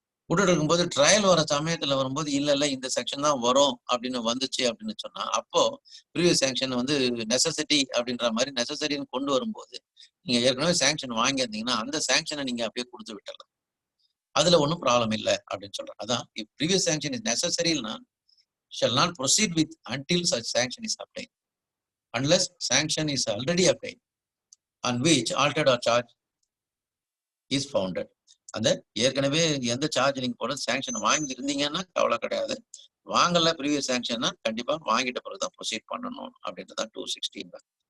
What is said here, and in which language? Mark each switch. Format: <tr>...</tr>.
<ta>விட்டுட்டு இருக்கும்போது ட்ரையல் வர சமயத்துல வரும்போது இல்ல இந்த செக்ஷன் தான் வரும் அப்படின்னு வந்துச்சு அப்படின்னு சொன்னா அப்போ ப்ரீவியஸ் சாங்ஷன் வந்து நெசசிட்டி அப்படின்ற மாதிரி நெசசரின்னு கொண்டு வரும்போது நீங்க ஏற்கனவே சாங்ஷன் வாங்கியிருந்தீங்கன்னா அந்த சாங்ஷனை நீங்க அப்படியே கொடுத்து விட்டுடலாம். அதுல ஒன்றும் ப்ராப்ளம் இல்லை அப்படின்னு சொல்றேன்.</ta> <en>அதான் if previous sanction is நெசசரினா shall not proceed with until such sanction is obtained unless sanction is already obtained on which altered or charge is founded.</en> <ta>அந்த ஏற்கனவே எந்த சார்ஜ் நீங்க போட சாங்ஷன் வாங்கி இருந்தீங்கன்னா கவலை கிடையாது. வாங்கல ப்ரீவியஸ் சாங்ஷன்னா கண்டிப்பா வாங்கிட்ட பிறகுதான் ப்ரொசீட் பண்ணணும் அப்படின்றதான் 216 தான்.</ta>